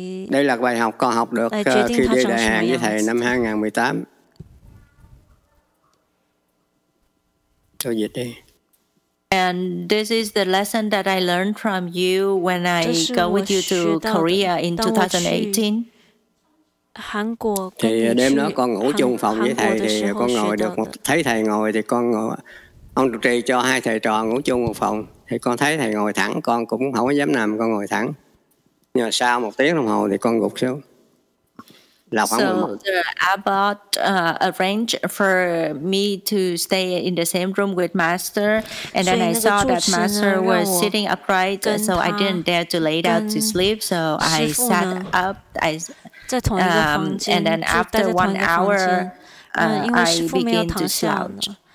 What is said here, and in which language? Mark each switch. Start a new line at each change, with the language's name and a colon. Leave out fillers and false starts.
Vietnamese: Đây là bài học con học được khi đi đại hàng với thầy năm 2018. Cho dịch đi.
English: And this is the lesson that I learned from you when I go with you to Korea in 2018.
Vietnamese: Thì đêm đó con ngủ chung phòng với thầy thì con ngồi được thấy thầy ngồi thì con ngồi, ông trụ trì cho hai thầy trò ngủ chung một phòng thì con thấy thầy ngồi thẳng, con cũng không có dám nằm, con ngồi thẳng. Nhưng mà sau 1 tiếng đồng hồ thì con gục xuống.
English: So the abbot arranged for me to stay in the same room with Master, and then I saw that Master was sitting upright, so I didn't dare to lay down to sleep. So I sat up. And then after 1 hour, I began to slouch.